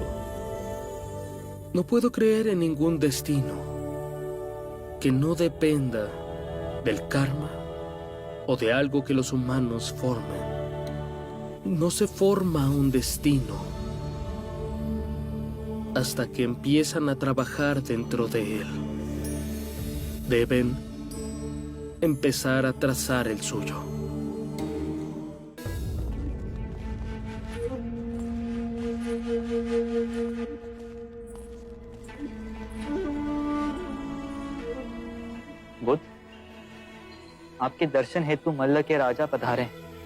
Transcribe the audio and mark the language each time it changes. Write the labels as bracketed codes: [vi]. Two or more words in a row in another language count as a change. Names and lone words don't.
[es] No puedo creer en ningún destino que no dependa del karma o de algo que los humanos formen. No se forma un destino hasta que empiezan a trabajar dentro de él. Deben empezar a trazar el suyo. [hi] बुद्ध, आपके दर्शन हेतु मल्ल के राजा पधारे हैं।